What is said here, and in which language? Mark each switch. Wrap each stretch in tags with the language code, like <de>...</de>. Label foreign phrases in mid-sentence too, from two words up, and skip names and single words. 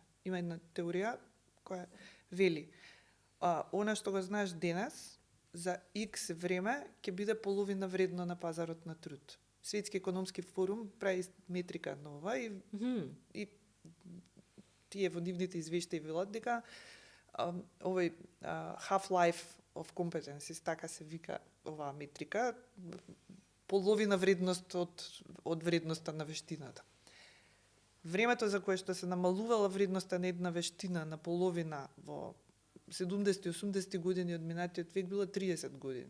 <mk>Има една теорија која вели она што го знаеш денес за X време ќе биде половина вредно на пазарот на труд. Светски економски форум прави метрика нова и тие во нивните извештаи велат дека овој</mk> <en>half-life of competencies,</en> <mk>така се вика оваа метрика, половина вредност од вредноста на вештината. Времето за кое што се намалувала вредноста на една вештина на половина во 70-80 години од минатиот век било 30 години.</mk>